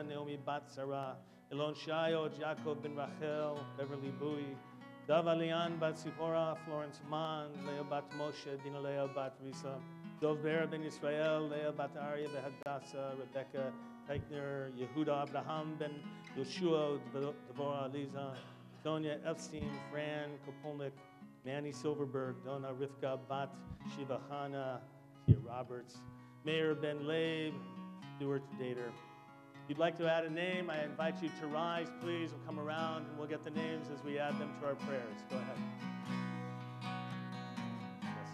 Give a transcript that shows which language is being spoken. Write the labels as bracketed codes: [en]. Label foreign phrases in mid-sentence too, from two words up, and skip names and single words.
[en] Naomi bat Sarah, Elon Shayot, Jacob ben Rachel, Beverly Bowie, Dava Lian bat Sipora, Florence Mann, Leah bat Moshe, Dina Leah bat Risa, Dov Ber ben Yisrael, Leah bat Arya ben Hadassah, Rebecca Teichner, Yehuda Abraham ben Yoshua, Devorah Aliza, Sonia Epstein, Fran Kopolnik, Manny Silverberg, Donna Rivka bat Shiva Chana, Tia Roberts, Mayor ben Leib, Stuart Dater. If you'd like to add a name, I invite you to rise, please. We'll come around and we'll get the names as we add them to our prayers. Go ahead. Yes.